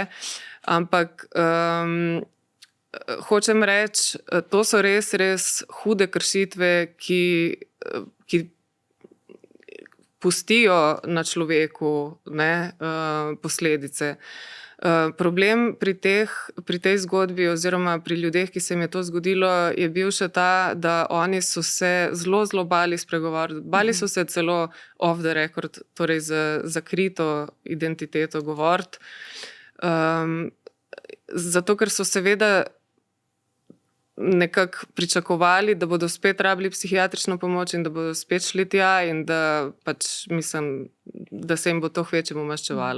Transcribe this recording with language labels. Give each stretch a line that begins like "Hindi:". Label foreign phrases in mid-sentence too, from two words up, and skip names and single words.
Slovenian: Ampak hočem reči, to so res hude kršitve, ki pustijo na človeku, ne, posledice. Problem pri tej zgodbi oziroma pri ljudeh, ki se jim je to zgodilo, je bil še ta, da oni so se zelo bali spregovoriti. Bali so se celo
English: off the record,
Slovenian: torej z zakrito identiteto govoriti. Zato, ker so seveda nekako pričakovali, da bodo spet rabili psihiatrično pomoč in da bodo spet šli tja in da pač mislim, da se jim bo to hvečemu maščevalo.